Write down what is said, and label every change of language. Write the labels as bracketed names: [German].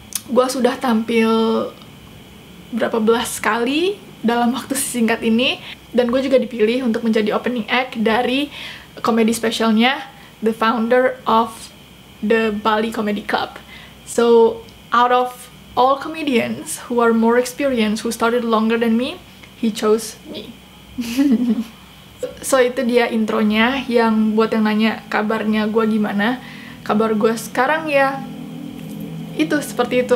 [Indonesian] Gue sudah tampil berapa belas kali dalam waktu singkat ini, dan gue juga dipilih untuk menjadi opening act dari komedi spesialnya [English] the founder of the Bali Comedy Club. So out of all comedians who are more experienced, who started longer than me, he chose me. [Indonesian] So itu dia intronya. Yang buat yang nanya kabarnya gue gimana, kabar gue sekarang ya itu seperti itu.